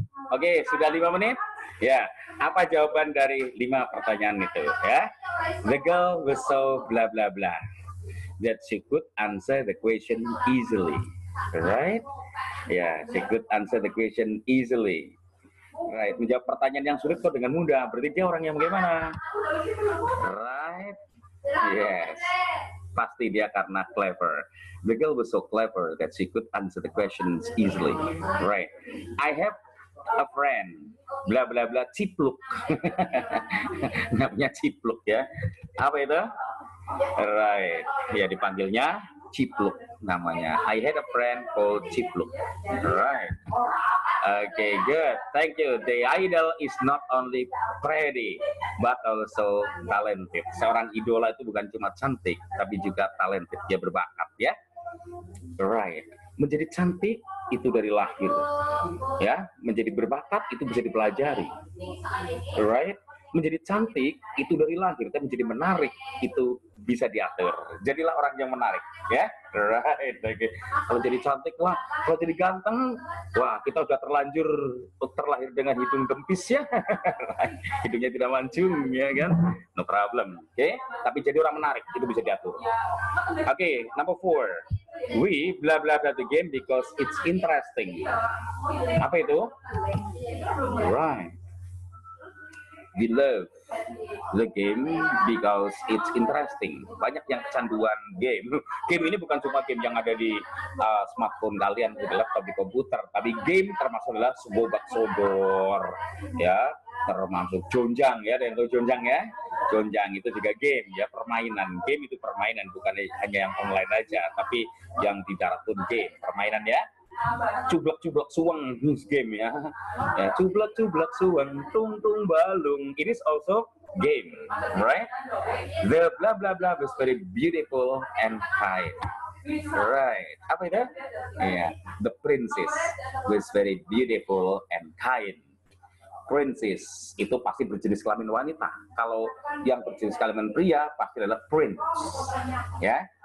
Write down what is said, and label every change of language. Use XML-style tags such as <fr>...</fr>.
<id>Oke, sudah 5 menit? Ya, apa jawaban dari 5 pertanyaan itu ya?</id> <en>The girl was so blah blah blah that she could answer the question easily, right? Ya, she could answer the question easily.</en> <id>Right, menjawab pertanyaan yang sulit kok dengan mudah. Berarti dia orang yang bagaimana?</id> <en>Right? Yes.</en> <id>Pasti dia karena clever.</id> <en>The girl was so clever that she could answer the questions easily. Right. I have a friend. Bla bla bla Cipluk.</en> <id>Namanya Cipluk ya. Apa itu? Right. Ya dipanggilnya Cipluk namanya.</id> <en>I had a friend called Cipluk. Right. Okay, good. Thank you. The idol is not only pretty, but also talented.</en> <id>Seorang idola itu bukan cuma cantik, tapi juga talented. Dia berbakat, ya. Right. Menjadi cantik itu dari lahir, ya. Menjadi berbakat itu bisa dipelajari, right? Menjadi cantik itu dari lahir, tapi menjadi menarik itu bisa diatur. Jadilah orang yang menarik, ya, right? Okay. Kalau jadi cantik, wah, kalau jadi ganteng, wah, kita udah terlahir dengan hidung kempis, ya. Hidungnya tidak mancung, ya kan?</id> <en>No problem,</en> <id>oke? Okay? Tapi jadi orang menarik itu bisa diatur. Oke, okay, number 4.</id> <en>We blah blah blah the game because it's interesting.</en> <id>Apa itu?</id> <en>Right. We love the game because it's interesting.</en> <id>Banyak yang kecanduan game. Game ini bukan cuma game yang ada di smartphone kalian, di laptop, di komputer, tapi game termasuk adalah sobok-sobor, ya, termasuk jonjang, ya, dan jonjang, ya. Jonjang itu juga game, ya, permainan. Game itu permainan, bukan hanya yang online aja, tapi yang di darat pun game, permainan, ya. Cublak-cublak suweng game, ya. Ya, cublak-cublak suweng, tung-tung balung.</id> <en>It is also game, right? The blah blah blah was very beautiful and kind. Right.</en> <id>Apa itu?</id> <en>Yeah. The princess was very beautiful and kind.</en> <id>Princess itu pasti berjenis kelamin wanita. Kalau yang berjenis kelamin pria pasti adalah prince, ya.</id>